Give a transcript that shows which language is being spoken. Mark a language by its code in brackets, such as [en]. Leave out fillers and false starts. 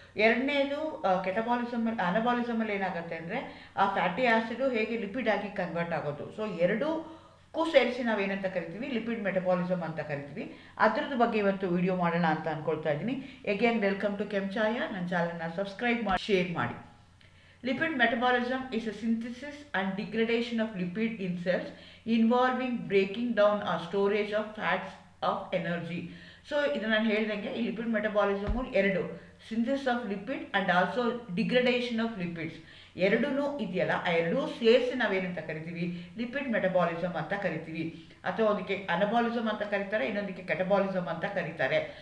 [kn] ಎರಡನೇದು ಅನಬಾಲಿಸಮಲ್ಲಿ ಏನಾಗುತ್ತೆ ಅಂದರೆ ಆ ಫ್ಯಾಟಿ ಆ್ಯಸಿಡು ಹೇಗೆ ಲಿಪಿಡ್ ಆಗಿ ಕನ್ವರ್ಟ್ ಆಗೋದು. ಸೊ ಎರಡಕ್ಕೂ ಸೇರಿಸಿ ನಾವೇನಂತ ಕರಿತೀವಿ, ಲಿಪಿಡ್ ಮೆಟಬಾಲಿಸಮ್ ಅಂತ ಕರಿತೀವಿ. ಅದ್ರದ್ದು ಬಗ್ಗೆ ಇವತ್ತು ವಿಡಿಯೋ ಮಾಡೋಣ ಅಂತ ಅಂದ್ಕೊಳ್ತಾ ಇದ್ದೀನಿ. Again welcome to chai. ನನ್ನ ಚಾನಲ್ನ ಸಬ್ಸ್ಕ್ರೈಬ್ ಮಾಡಿ, ಶೇರ್ ಮಾಡಿ. [en] Lipid metabolism is a synthesis and degradation of lipid in cells involving breaking down or storage of fats of energy. [kn] So ಇದು ನಾನು ಹೇಳ್ದಂಗೆ ಈ lipid ಮೆಟಬಾಲಿಸಮು 2, synthesis of lipid and also degradation of lipids ಎರಡೂ ಇದೆಯಲ್ಲ, ಆ ಎರಡೂ ಸೇರಿಸಿ ನಾವೇನಂತ ಕರಿತೀವಿ, ಲಿಪಿಡ್ ಮೆಟಬಾಲಿಸಮ್ ಅಂತ ಕರಿತೀವಿ. ಅಥವಾ ಒಂದಕ್ಕೆ ಅನಬಾಲಿಸಮ್ ಅಂತ ಕರೀತಾರೆ, ಇನ್ನೊಂದಕ್ಕೆ ಕೆಟಬಾಲಿಸಮ್ ಅಂತ ಕರೀತಾರೆ.